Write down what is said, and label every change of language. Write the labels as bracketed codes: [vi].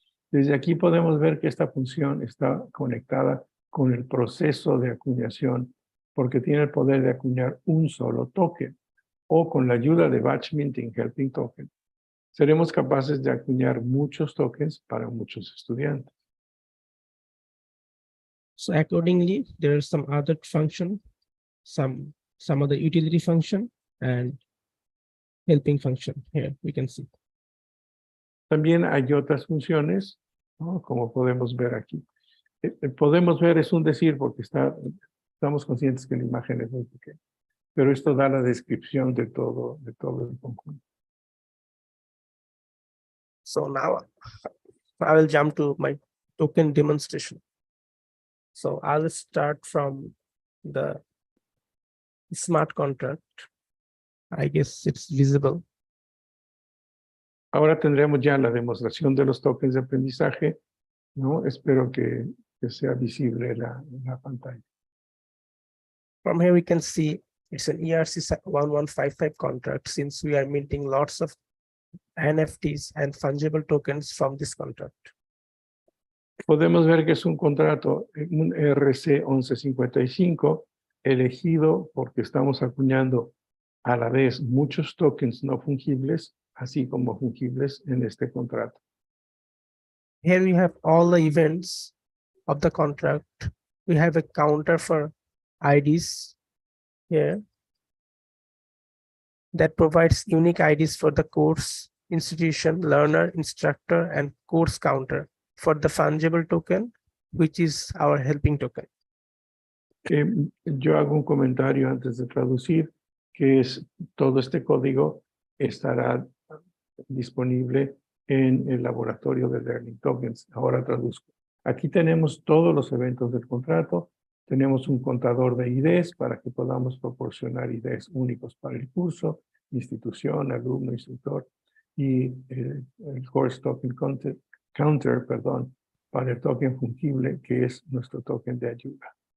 [es] Desde aquí podemos ver que esta función está conectada con el proceso de acuñación porque tiene el poder de acuñar un solo token, o con la ayuda de batch minting helping token seremos capaces de acuñar muchos tokens para muchos estudiantes. [en] So accordingly, there is some other function, some other utility function and helping function. Here we can see. [es] También hay otras funciones, ¿no? Como podemos ver aquí. Podemos ver es un decir porque estamos conscientes que la imagen es muy pequeña, pero esto da la descripción de todo el conjunto. [en] So now I will jump to my token demonstration. So I'll start from the smart contract. I guess it's visible. [es] Ahora tendremos ya la demostración de los tokens de aprendizaje, ¿no? Espero que sea visible la pantalla. [en] From here we can see it's an ERC 1155 contract, since we are minting lots of NFTs and fungible tokens from this contract. [es] Podemos ver que es un contrato, un ERC 1155, elegido porque estamos acuñando a la vez muchos tokens no fungibles, así como fungibles en este contrato. [en] Here we have all the events of the contract. We have a counter for IDs here that provides unique IDs for the course, institution, learner, instructor, and course counter for the fungible token, which is our helping token. [es] Yo hago un comentario antes de traducir, que es todo este código estará disponible en el laboratorio de Learning Tokens. Ahora traduzco. Aquí tenemos todos los eventos del contrato. Tenemos un contador de IDs para que podamos proporcionar IDs únicos para el curso, institución, alumno, instructor, y el Course Token Counter, perdón, para el token fungible, que es nuestro token de ayuda.